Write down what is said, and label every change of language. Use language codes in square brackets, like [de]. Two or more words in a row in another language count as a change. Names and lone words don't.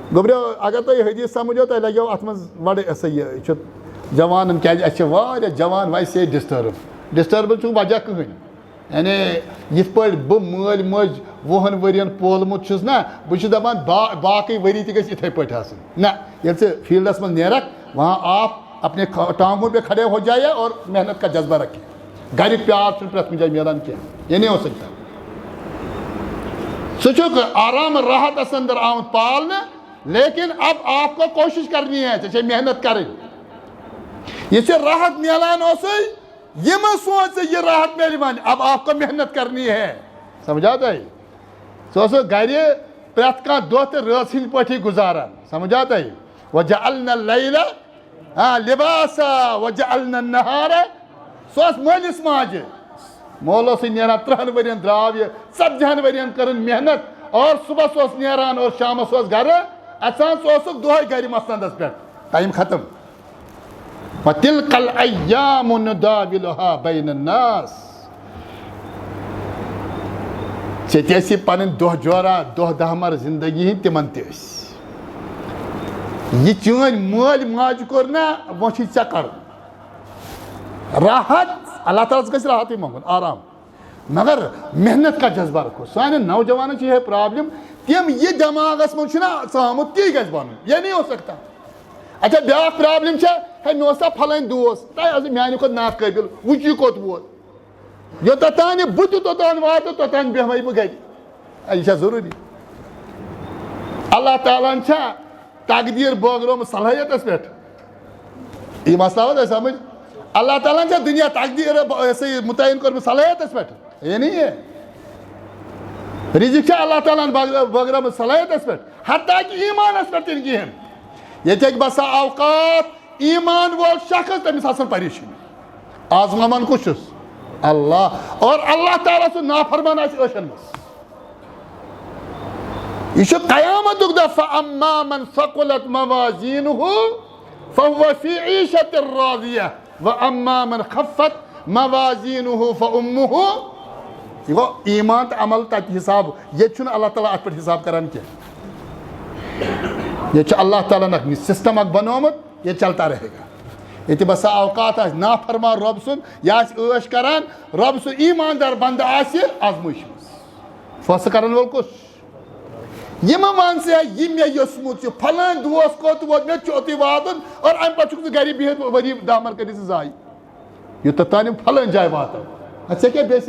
[ks] گوبریو اگر تُہۍ حدیث سمجھو تۄہہِ لگیو اتھ منٛز بڑٕ سا یہِ چھُ جوانن کیازِ اَسہِ چھِ واریاہ جوان ویسے ڈِسٹٔرٕب چھُنہٕ وجہ کٕہٕنۍ یعنی یِتھ پٲٹھۍ بہٕ مٲلۍ مٲجۍ 20 ؤرین پولمُت چھُس نا بہٕ چھُس دپان باقٕے ؤری تہِ گژھِ یِتھٕے پٲٹھۍ آسٕنۍ نہ ییٚلہِ ژٕ فیٖلڈس منٛز نیرکھ [ur] وہاں آپ اپنے ٹانگوں پہ کھڑے ہو جائے اور محنت کا جذبہ رکھے [ks] گھرِکۍ پیار چھُنہٕ پرٛٮ۪تھ کُنہِ جایہِ مِلان کینٛہہ [ur] یہ نہیں ہو سکتا [ks] ژٕ چھُکھ آرام راحتس اندر آمُت پالنہٕ [ur] لیکن اب آپ کو کوشش کرنی ہے [ks] ژےٚ چھے محنت کرٕنۍ یہ ژےٚ راحت میلان اوسُے یہ مہ سونچ ژےٚ یہ راحت میلہِ وۄنۍ [ur] اب آپ کو محنت کرنی ہے [ks] سمجھا تۄہہِ ژٕ اوسُکھ گرِ پرٛٮ۪تھ کانٛہہ دۄہ تہِ رٲژ ہٕنٛدۍ پٲٹھی گُزاران سمجھا تۄہہِ [ar] وجعلنا اللیل لباسا وجعلنا النہار [ks] سُہ اوس مٲلِس ماجہِ مول اوسُے نیران 30 ؤرین درٛاو یہِ 40 ؤرین کٔرٕن محنت اور صبحس اوس نیران اور شامس اوس گرٕ اژان ژٕ اوسُکھ دۄہے گرِ مسندس پٮ۪ٹھ ٹایم ختم [ar] وَتِلْكَ الْأَيَّامُ نُدَاوِلُهَا بَيْنَ النَّاسِ [ks] ژےٚ تہِ ٲسی پنٕنۍ دۄہ جورا دۄہ دہمر زندگی ہٕنٛدۍ تِمن تہِ ٲسۍ یہ چٲنۍ مٲلۍ ماجہِ کوٚر نا وۄنۍ چھُے ژےٚ کرُن راحت اللہ تعالیٰ گژھِ راحتٕے منٛگُن آرام [ur] مگر محنت کا جذبہ رکھو [ks] سانٮ۪ن نوجوانن چھِ یِہے پرابلم تِم یہِ دٮ۪ماغس منٛز چھُنہ ژامُت تی گژھِ بنُن [ur] یہ نہیں ہو سکتا [ks] اچھا بیٛاکھ پرابلم چھےٚ ہے مےٚ اوس سا پھلٲنۍ دوس تۄہہِ ٲسۍ میانہِ کھۄتہٕ ناقٲبِل وٕچھ یہِ کوٚت ووت یوٚتتھ تانۍ بہٕ تہِ توٚتام واتہٕ توٚتام بیٚہمَے بہٕ گرِ یہِ چھا ضروٗری اللہ تعالیٰ ہن چھا تقدیٖر بٲگرومُت صلٲحیتس پٮ۪ٹھ یہِ مسلہٕ آو تۄہہِ سمجھ اللہ تعالیٰ ہن چھا دُنیا تقدیٖر ہسا یہِ مُتعین کوٚرمُت صلٲحیتس پٮ۪ٹھ [ur] یہ نہیں ہے [ks] رِزق چھا اللہ تعالیٰ ہن بٲگرومُت صلٲحیتس پٮ۪ٹھ حتیٰ کہ ایٖمانس پٮ۪ٹھ تہِ نہٕ کِہینۍ ییٚتہِ ہیٚکہِ بسا اوقات ایٖمان وول شخص تٔمِس آسان پریشٲنی آزماوان کُس چھُس اللہ اور اللہ تعالیٰ سُنٛد نافرمان آسہِ ٲچھن منٛز یہ چھُ قیامتُک دۄہ [ar] فَأَمَّا مَنْ ثَقُلَتْ مَوَازِينُهُ فَهُوَ فِي عِيشَةٍ رَاضِيَةٍ وَأَمَّا مَنْ خَفَّتْ مَوَازِينُهُ فَأُمُّهُ [ks] یہ گوٚو ایٖمان تہٕ عمل تَتہِ حِساب ییٚتہِ چھُنہٕ اللہ تعالیٰ اَتھ پٮ۪ٹھ حِساب کران کینٛہہ ییٚتہِ چھُ اللہ تعالیٰ ہن اکھ سسٹم اکھ بنومُت ییٚتہِ [ur] چلتا رہے [ks] گا ییٚتہِ بسا اوقات آسہِ نافرمان رۄب سُنٛد یا آسہِ عٲش کران رۄب سُنٛد ایٖماندار بنٛدٕ آسہِ آزمٲیشہِ منٛز فٲصلہٕ کرن وول کُس یہ مہ ون ژٕ یہِ مےٚ یوٚژمُت چھُ پھلٲنۍ دوس کوٚت ووت مےٚ چھُ اوٚتُے واتُن اور امہِ پتہٕ چھُکھ ژٕ گرِ بِہِتھ ؤری دامر کٔرِتھ ژٕ زایہِ یوٚتتھ تانۍ یِم پھلٲنۍ جایہِ واتن ژےٚ کیٛاہ بیٚیہِ